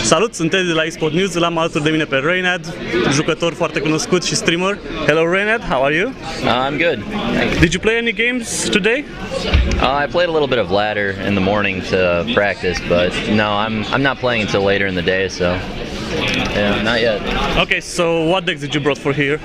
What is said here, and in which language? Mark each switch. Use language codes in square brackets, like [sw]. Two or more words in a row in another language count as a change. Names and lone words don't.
[ro] Salut, sunt Ed de la eSport News, l-am alături de mine pe Reynad, jucător foarte cunoscut și streamer. [en] Hello Reynad, how are you? I'm good. Did you play any games today? I played a little bit of ladder in the morning to practice, but no, I'm not playing until later in the day, so yeah, not yet. Okay, so what decks did you brought for here?